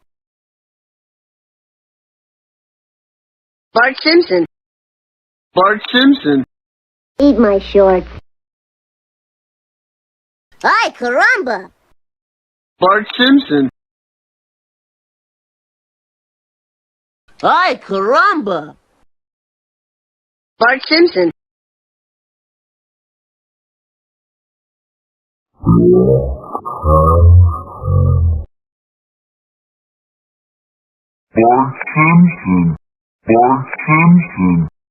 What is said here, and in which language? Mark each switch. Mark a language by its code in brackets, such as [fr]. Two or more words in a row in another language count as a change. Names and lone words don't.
[en] Bart Simpson. Bart Simpson. Eat my shorts. [es] Ay, caramba! Bart Simpson. Ay, caramba! [en] Bart Simpson. Bart Simpson. Bart Simpson.